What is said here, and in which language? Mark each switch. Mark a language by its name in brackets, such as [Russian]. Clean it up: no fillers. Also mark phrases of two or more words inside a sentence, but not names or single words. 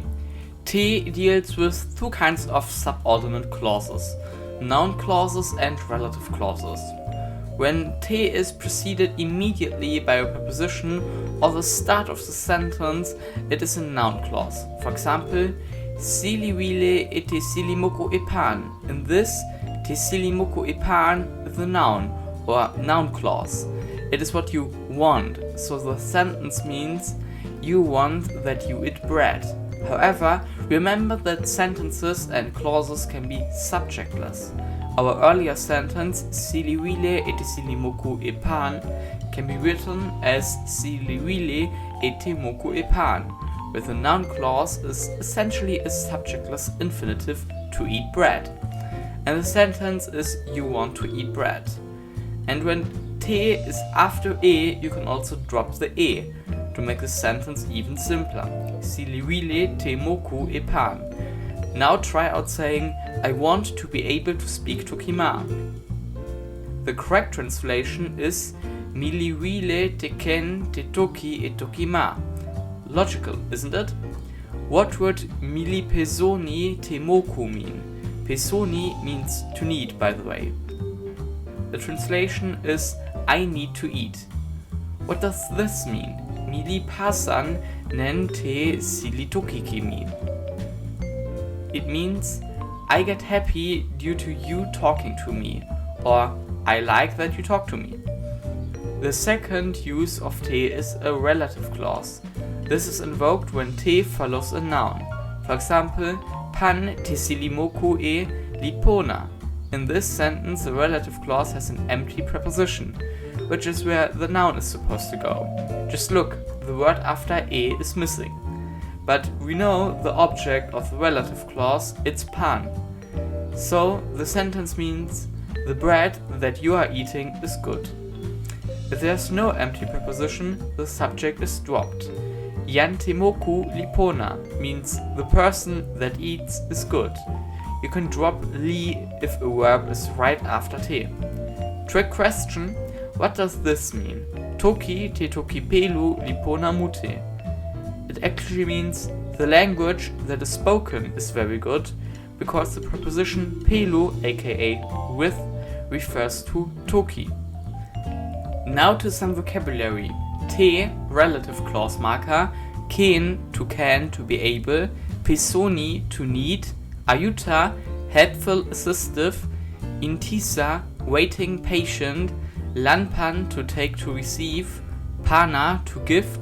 [English] Te deals with two kinds of subordinate clauses, noun clauses and relative clauses. When te is preceded immediately by a preposition or the start of the sentence, it is a noun clause. For example, [Artificial languages] sili wile e te sili moko e pan. [English] In this, [Artificial languages] te sili moko e pan [English] is the noun or noun clause. It is what you want, so the sentence means you want that you eat bread. However, remember that sentences and clauses can be subjectless. Our earlier sentence, [Artificial languages] sili wile e te sili moko e pan, [English] can be written as [Artificial languages] sili wile e te moko e pan, [English] where the noun clause is essentially a subjectless infinitive to eat bread. And the sentence is you want to eat bread. And when te is after e, you can also drop the e to make the sentence even simpler. [Artificial languages] Sili wile te moko e pan. [English] Now try out saying, I want to be able to speak Toki Ma. The correct translation is [Artificial languages] mili wile te ken te toki e Toki Ma. [English] Logical, isn't it? What would [Artificial languages] mili pesoni te moko [English] mean? Pesoni means to need, by the way. The translation is I need to eat. What does this mean? [Artificial languages] Mili pasan nen te sili toki mean. [English] It means I get happy due to you talking to me, or I like that you talk to me. The second use of te is a relative clause. This is invoked when te follows a noun. For example, [Artificial languages] pan te sili moko e lipona. [English] In this sentence, the relative clause has an empty preposition, which is where the noun is supposed to go. Just look, the word after e is missing. But we know the object of the relative clause, it's pan. So the sentence means the bread that you are eating is good. If there's no empty preposition, the subject is dropped. [Artificial languages] Yan te moku lipona [English] means the person that eats is good. You can drop li if a verb is right after te. Trick question, what does this mean? [Artificial languages] Toki te toki pelu lipona mute. [English] It actually means the language that is spoken is very good, because the preposition pelu, aka with, refers to toki. Now to some vocabulary. Te, relative clause marker, ken, to can, to be able, pesoni, to need, ajuta, helpful, assistive, intisa, waiting, patient, lanpan, to take, to receive, pana, to give,